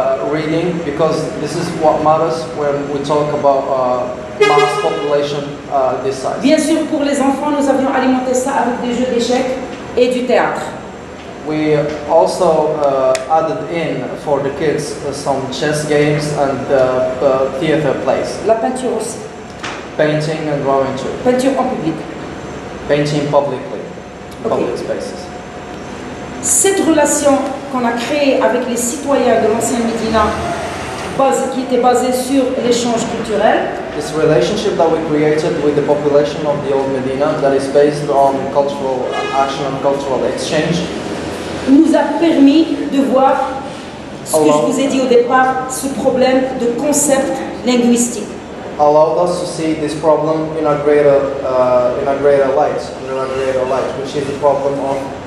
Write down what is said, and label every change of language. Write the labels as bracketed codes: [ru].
[en] reading, because this is what matters when we talk about mass population this size. [fr] Bien sûr, pour les enfants, nous avions alimenté ça avec des jeux d'échecs et du théâtre. [en] We also added in for the kids some chess games and theater plays, [fr] La peinture aussi, [en] painting and drawing too, [fr] peinture en public. [en] painting publicly, in Okay. public spaces. [fr] Cette relation qu'on a créée avec les citoyens de l'ancien Médina, qui était basée sur l'échange culturel, [en] This relationship that we created with the population of the old Medina, that is based on cultural action and cultural exchange, [fr] nous a permis de voir ce que Alors. je vous ai dit au départ, ce problème de concept linguistique. [en] allowed us to see this problem in a greater light, which is the problem of